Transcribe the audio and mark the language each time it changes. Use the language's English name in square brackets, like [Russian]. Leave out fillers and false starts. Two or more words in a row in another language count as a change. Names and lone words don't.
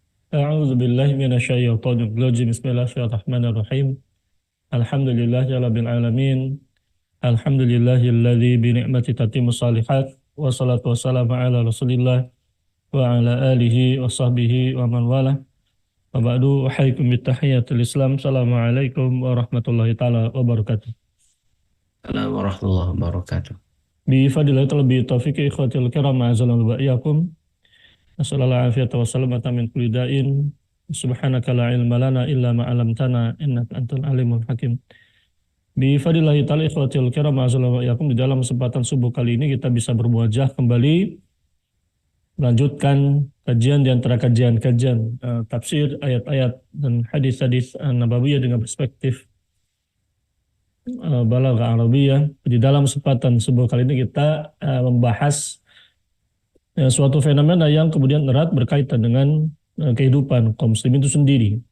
[Arabic] أعوذ بالله من الشيطان الرجيم. بسم الله الرحمن الرحيم. الحمد لله رب العالمين. الحمد لله الذي بنعمته تتم الصالحات. والصلاة والسلام على رسول الله وعلى آله وصحبه ومن والاه. وبعد أحييكم بتحية الإسلام. السلام عليكم ورحمة الله تعالى وبركاته. السلام عليكم ورحمة الله وبركاته. بفضيلة بتوفيق إخوة الكرام ما زال الله وإياكم. السلام عليكم عافية وسلامة من كل داء. سبحانك لا علم لنا إلا ما علمتنا إنك أنت العليم الحكيم. بفضله تعالى إخوة الكرام ما زال الله وإياكم, [Indonesian] di dalam kesempatan subuh kali ini kita bisa berwajah kembali melanjutkan kajian di antara kajian-kajian tafsir ayat-ayat dan hadis-hadis nabawiyah dengan perspektif [Arabic] بلاغة عربية. [Indonesian] Di dalam kesempatan subuh kali ini kita membahas suatu fenomena yang kemudian erat berkaitan dengan kehidupan kaum muslimin itu sendiri.